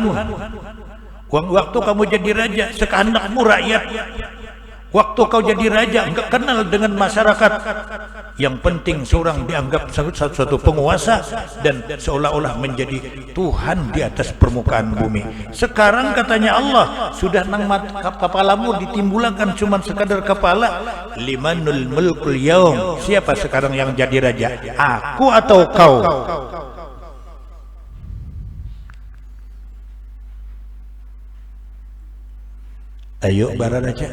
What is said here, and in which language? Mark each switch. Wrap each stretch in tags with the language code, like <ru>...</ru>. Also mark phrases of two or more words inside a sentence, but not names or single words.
<id>Waktu kamu jadi raja sekehendakmu rakyat. Waktu kau jadi raja enggak kenal dengan masyarakat. Yang penting seorang dianggap satu penguasa dan seolah-olah menjadi Tuhan di atas permukaan bumi. Sekarang katanya Allah sudah nang kepalamu ditimbulkan cuma sekadar kepala.</id> <ar>Limanul mulkul yaum,</ar> <id>siapa sekarang yang jadi raja? Aku atau kau? Ayo bara raja.</id>